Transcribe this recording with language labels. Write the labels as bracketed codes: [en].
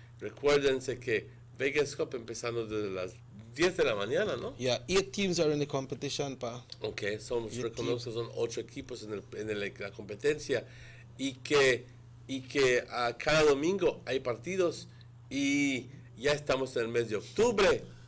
[es] Recuérdense que Vegas Cup empezando desde las 10 de la mañana, ¿no? [en] Yeah, 8 teams are in the competition, pa. [es] Okay, son 8 equipos en la competencia y que a cada domingo hay partidos y ya estamos en el mes de octubre.